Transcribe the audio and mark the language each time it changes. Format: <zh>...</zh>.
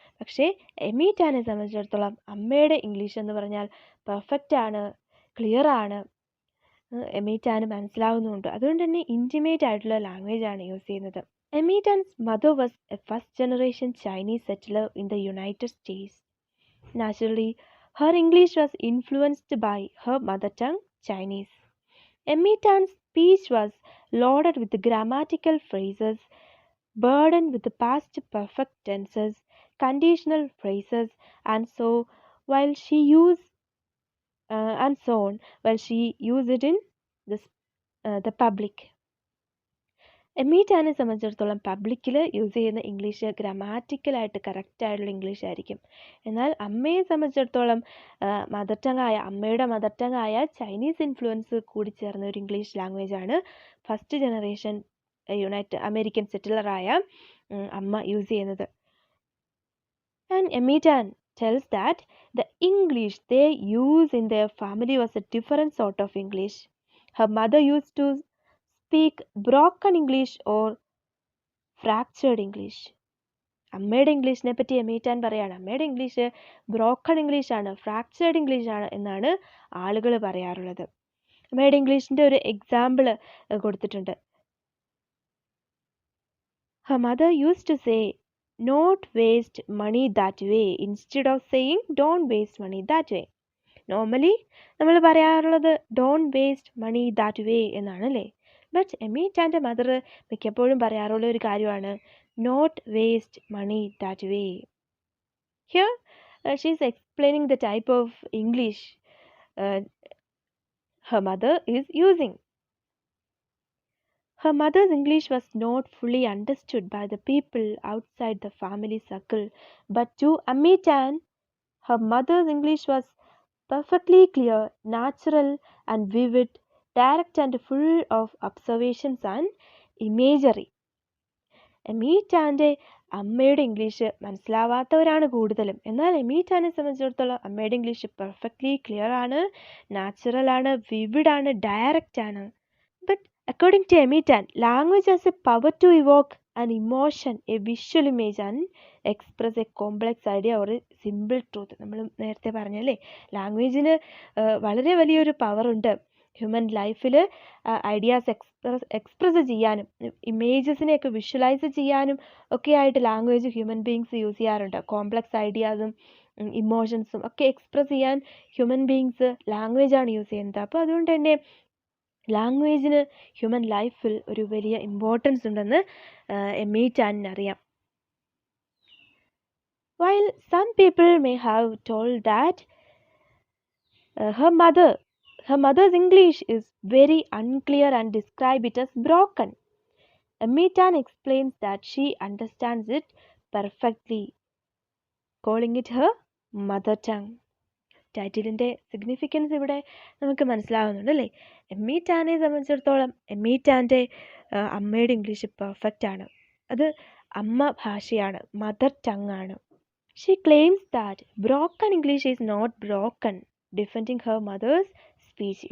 <ml>പക്ഷേ എമീറ്റാനെ സംബന്ധിച്ചിടത്തോളം അമ്മയുടെ ഇംഗ്ലീഷ് എന്ന് പറഞ്ഞാൽ പെർഫെക്റ്റ് ആണ്, ക്ലിയർ ആണ്, എമീറ്റാന് മനസ്സിലാവുന്നുണ്ട്. അതുകൊണ്ട് തന്നെ ഇൻറ്റിമേറ്റ് ആയിട്ടുള്ള ലാംഗ്വേജ് ആണ് യൂസ് ചെയ്യുന്നത്.</ml> <en>Amy Tan's mother was a first generation Chinese settler in the United States. Naturally, her English was influenced by her mother tongue, Chinese. Emmytan's speech was loaded with grammatical phrases, burdened with past perfect tenses, conditional phrases, and so while she used while she used it in the public.</en> <ml>എമീറ്റാനെ സംബന്ധിച്ചിടത്തോളം പബ്ലിക്കിൽ use ചെയ്യുന്ന English ഗ്രാമാറ്റിക്കലായിട്ട് കറക്റ്റായിട്ടുള്ള English ആയിരിക്കും. എന്നാൽ അമ്മയെ സംബന്ധിച്ചിടത്തോളം അമ്മയുടെ mother tongue ആയ ചൈനീസ് ഇൻഫ്ലുവൻസ് കൂടി ചേർന്ന ഒരു ഇംഗ്ലീഷ് ലാംഗ്വേജാണ് ഫസ്റ്റ് ജനറേഷൻ അമേരിക്കൻ സെറ്റിലറായ അമ്മ യൂസ് ചെയ്യുന്നത്.</ml> <en>And Amy Tan tells that the English they use in their family was a different sort of English. Her mother used to speak broken English or fractured English.</en> <ml>അമ്മയുടെ ഇംഗ്ലീഷിനെ പറ്റി എമീറ്റാൻ പറയാണ്, അമ്മയുടെ English broken English ആണ്, fractured English ആണ് എന്നാണ് ആളുകൾ പറയാറുള്ളത്. അമ്മയുടെ ഇംഗ്ലീഷിൻ്റെ ഒരു എക്സാമ്പിൾ കൊടുത്തിട്ടുണ്ട്.</ml> <en>Her mother used to say, "Not waste money that way," instead of saying, "Don't waste money that way."</en> <ml>Normally നമ്മൾ പറയാറുള്ളത്</ml> <en>"don't waste money that way"</en> <ml>എന്നാണ് അല്ലേ. ബട്ട് എമീറ്റാൻ്റെ മദർ മിക്കപ്പോഴും പറയാറുള്ള ഒരു കാര്യമാണ്</ml> <en>"Not waste money that way." Here she is explaining the type of English her mother is using. Her mother's English was not fully understood by the people outside the family circle, but to Amitan, her mother's English was perfectly clear, natural and vivid, direct and full of observations and imagery.</en> <ml>എമീറ്റാൻ്റെ അമ്മയുടെ English മനസ്സിലാവാത്തവരാണ് കൂടുതലും. എന്നാൽ എമീറ്റാനെ സംബന്ധിച്ചിടത്തോളം അമ്മയുടെ English perfectly clear ആണ്, natural ആണ്, vivid ആണ്, direct ആണ്.</ml> <en>But according to Emmytan, language has a power to evoke an emotion, a visual image and express a complex idea or a simple truth.</en> <ml>നമ്മൾ നേരത്തെ പറഞ്ഞല്ലേ, ലാംഗ്വേജിന് വളരെ വലിയൊരു പവറുണ്ട് ഹ്യൂമൻ ലൈഫിൽ ഐഡിയാസ് എക്സ്പ്രസ് ചെയ്യാനും ഇമേജസിനെയൊക്കെ വിഷ്വലൈസ് ചെയ്യാനും ഒക്കെ ആയിട്ട് ലാംഗ്വേജ് ഹ്യൂമൻ ബീങ്സ് യൂസ് ചെയ്യാറുണ്ട്. കോംപ്ലക്സ് ഐഡിയാസും ഇമോഷൻസും ഒക്കെ എക്സ്പ്രസ് ചെയ്യാൻ ഹ്യൂമൻ ബീങ്സ് ലാംഗ്വേജാണ് യൂസ് ചെയ്യുന്നത്. അപ്പോൾ അതുകൊണ്ട് തന്നെ ലാംഗ്വേജിന് ഹ്യൂമൻ ലൈഫിൽ ഒരു വലിയ ഇമ്പോർട്ടൻസ് ഉണ്ടെന്ന് എമീറ്റാനിന് അറിയാം.</ml> <en>While some people may have told that her mother's English is very unclear and describe it as broken, Emmytan explains that she understands it perfectly, calling it her mother tongue.</en> <ml>ടൈറ്റിലിൻ്റെ significance ഇവിടെ നമുക്ക് മനസ്സിലാവുന്നുണ്ട് അല്ലേ. എമ്മീറ്റാനെ സംബന്ധിച്ചിടത്തോളം എമ്മീറ്റാൻ്റെ അമ്മയുടെ English perfect ആണ്, അത് അമ്മ ഭാഷയാണ്, മദർ ടങ് ആണ്.</ml> <en>She claims that broken English is not broken, defending her mother's speech.</en>